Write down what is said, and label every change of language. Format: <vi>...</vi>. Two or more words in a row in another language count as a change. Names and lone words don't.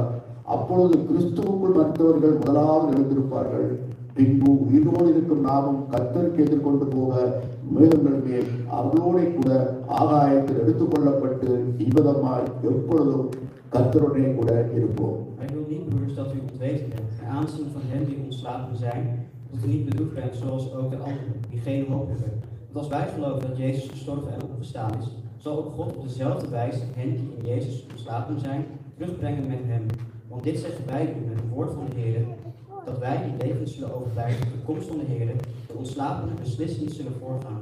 <ta>அப்பொழுது கிறிஸ்துவுக்குள் மரித்தவர்கள் முதலாவது எழுந்திருப்பார்கள். பின்பு உயிரோடு இருக்கும் நாமும் கர்த்தருக்கு எதிர்கொண்டு போக மேகங்கள் மேல் அவர்களோட கூட ஆகாயத்தில் எடுத்துக் கொள்ளப்பட்டு இவ்விதமாய் எப்பொழுதும் கர்த்தருடைய கூட இருப்போம்.</ta> <nl>Ik wil niet, broeders, dat u ontweten bent, ten aanzien van hen die ontslapen zijn, dat u niet bedroefd bent zoals ook de anderen, die geen hoop hebben. Want als wij geloven dat Jezus gestorven en opgestaan is, zal ook God op dezelfde wijze hen die in Jezus ontslapen zijn, terugbrengen met hem. Want dit zeggen wij u met het woord van de Heer, dat wij die levend zullen overblijven tot de komst van de Heer, de ontslapenen beslist niet zullen voorgaan.</nl>